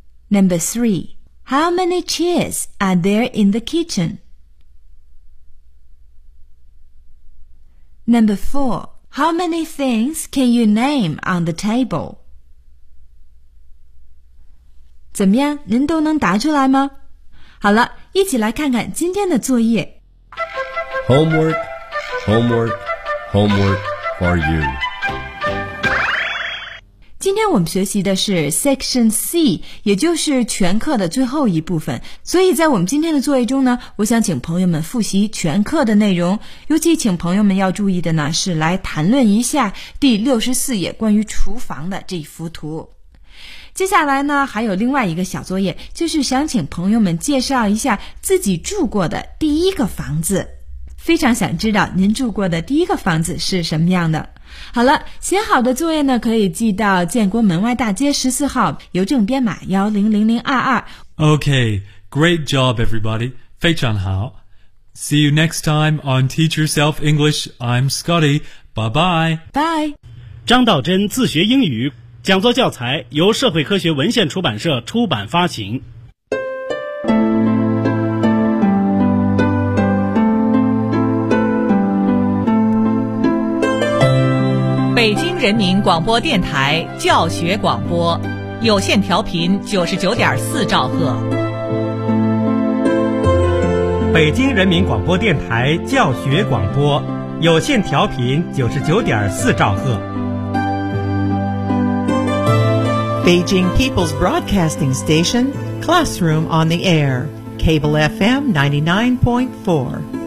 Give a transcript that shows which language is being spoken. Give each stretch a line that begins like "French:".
English: Number three, how many chairs are there in the kitchen? Number four, how many things can you name on the table?
Chinese: 怎么样，您都能答出来吗？好了，一起来看看今天的作业。
English: Homework, homework. Homework for you.
Chinese: 今天我们学习的是 Section C， 也就是全课的最后一部分。所以在我们今天的作业中呢，我想请朋友们复习全课的内容。尤其请朋友们要注意的呢，是来谈论一下第64页关于厨房的这一幅图。接下来呢，还有另外一个小作业，就是想请朋友们介绍一下自己住过的第一个房子。非常想知道您住过的第一个房子是什么样的。好了，写好的作业呢，可以寄到建国门外大街14号，邮政编码100022。
English: Okay, great job, everybody.
Chinese: 非常好。
English: See you next time on Teach Yourself English. I'm Scotty. Bye-bye. Bye.
Chinese: 张道真自学英语，讲座教材由社会科学文献出版社出版发行。北京人民广播电台教学广播，有线调频99.4兆赫。北京人民广播电台教学广播，有线调频99.4兆赫。
English: Beijing People's Broadcasting Station, Classroom on the Air, Cable FM 99.4.